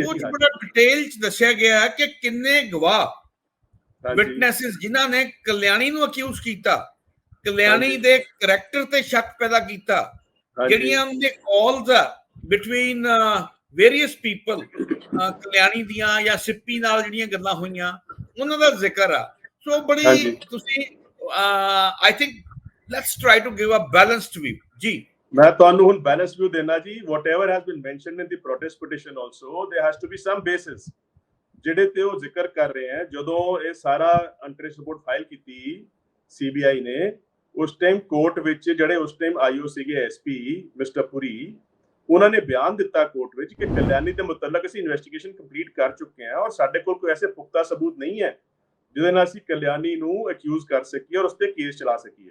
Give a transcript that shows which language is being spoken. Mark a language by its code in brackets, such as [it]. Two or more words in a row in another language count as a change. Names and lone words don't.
[pa] ਉਹ ਚ ਬੜਾ ਡਿਟੇਲ ਚ ਦੱਸਿਆ ਗਿਆ ਕਿ ਕਿੰਨੇ ਗਵਾਹ ਵਿਟਨੈਸਿਸ ਜਿਨ੍ਹਾਂ ਨੇ ਕਲਿਆਣੀ ਨੂੰ ਅਕਿਊਜ਼ ਕੀਤਾ, ਕਲਿਆਣੀ ਦੇ ਕਰੈਕਟਰ ਤੇ ਸ਼ੱਕ ਪੈਦਾ ਕੀਤਾ, ਜਿਹੜੀਆਂ ਉਹਦੇ ਕਾਲਸ ਆ [en] between various people, [pa] ਕਲਿਆਣੀ ਦੀਆਂ ਜਾਂ ਸਿੱਪੀ ਨਾਲ ਜਿਹੜੀਆਂ ਗੱਲਾਂ ਹੋਈਆਂ ਉਹਨਾਂ ਦਾ ਜ਼ਿਕਰ ਆ। ਸੋ ਬੜੀ ਤੁਸੀਂ [en] I think let's try to give a balanced view ਜੀ। [pa] ਮੈਂ ਤੁਹਾਨੂੰ ਹੁਣ [en] balance view [pa] ਦੇਣਾ ਜੀ। [en] whatever has been mentioned in the protest petition also there has to be some basis [pa] ਜਿਹੜੇ ਤੇ ਉਹ ਜ਼ਿਕਰ ਕਰ ਰਹੇ ਹੈ। ਜਦੋਂ ਇਹ ਸਾਰਾ [en] untrace report file [pa] ਕੀਤੀ CBI ਨੇ, ਉਸ ਟਾਈਮ ਕੋਰਟ ਵਿੱਚ ਜਿਹੜੇ ਉਸ ਟਾਈਮ IO ਸੀਗੇ SP ਮਿਸਟਰ ਪੁਰੀ, ਉਹਨਾਂ ਨੇ ਬਿਆਨ ਦਿੱਤਾ ਕੋਰਟ ਵਿੱਚ ਕਿ ਕਲਿਆਣੀ ਦੇ ਮੁਤਲਕ ਅਸੀਂ [en] investigation complete [pa] ਕਰ ਚੁੱਕੇ ਹਾਂ ਔਰ ਸਾਡੇ ਕੋਲ ਕੋਈ ਐਸੇ ਪੁਖਤਾ ਸਬੂਤ ਨਹੀਂ ਹੈ ਜਿਹਦੇ ਨਾਲ ਅਸੀਂ ਕਲਿਆਣੀ ਨੂੰ ਅਕਿਊਜ਼ ਕਰ ਸਕੀਏ ਔਰ ਉਸ ਤੇ ਕੇਸ ਚਲਾ ਸਕੀਏ।